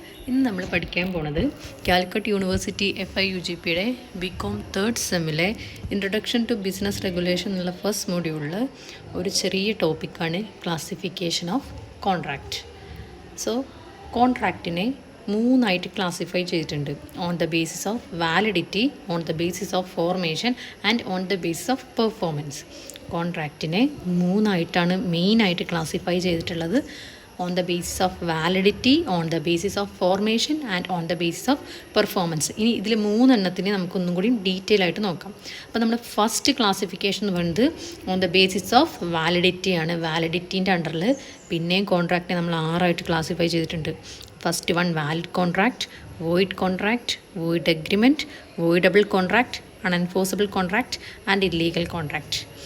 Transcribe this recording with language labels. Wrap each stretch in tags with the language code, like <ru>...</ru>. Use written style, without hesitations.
<ml>ഇന്ന് നമ്മൾ പഠിക്കാൻ പോണത് Calicut university FIUGPയുടെ BCom third സെമ്മിലെ introduction to business regulation എന്നുള്ള ഫസ്റ്റ് മൊഡ്യൂളിൽ ഒരു ചെറിയ ടോപ്പിക്കാണ് ക്ലാസിഫിക്കേഷൻ ഓഫ് കോൺട്രാക്റ്റ്. സോ കോൺട്രാക്റ്റിനെ മൂന്നായിട്ട് ക്ലാസിഫൈ ചെയ്തിട്ടുണ്ട്.</ml> <en>On the basis of validity, on the basis of formation and on the basis of performance.</en> <ml>കോൺട്രാക്റ്റിനെ മൂന്നായിട്ടാണ് മെയിനായിട്ട് ക്ലാസിഫൈ ചെയ്തിട്ടുള്ളത്.</ml> <en>on the basis of validity, on the basis of formation and on the basis of performance.</en> <ml>ഇനി ഇതിൽ മൂന്നെണ്ണത്തിന് നമുക്കൊന്നും കൂടി detail ആയിട്ട് നോക്കാം. അപ്പോൾ നമ്മൾ ഫസ്റ്റ് ക്ലാസിഫിക്കേഷൻ എന്ന് പറയുന്നത്</ml> <en>on the basis of validity</en> <ml>ആണ്. വാലിഡിറ്റീൻ്റെ അണ്ടറിൽ പിന്നെയും കോൺട്രാക്റ്റിനെ നമ്മൾ 6 ക്ലാസിഫൈ ചെയ്തിട്ടുണ്ട്.</ml> <en>First one valid contract, void contract, void agreement, voidable contract, unenforceable contract and illegal contract.</en>